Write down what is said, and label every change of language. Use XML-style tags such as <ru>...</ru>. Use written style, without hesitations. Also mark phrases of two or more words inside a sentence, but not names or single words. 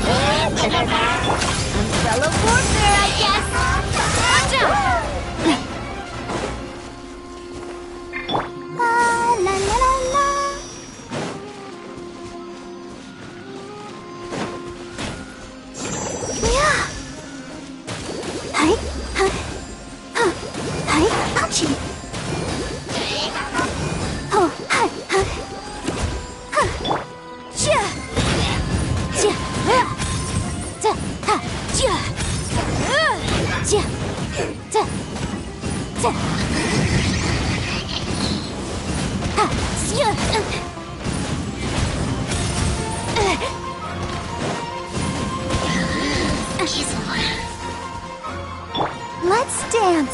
<en>Umbrella warfare, I guess. La la la la. Yeah. Hi. Hi. Hi. Ouchie. Oh, hi. Hi. Ja. Ja. Ja. Ha. Ja. Ja. Ja. Ja. Ha. Ja. Let's dance.</en>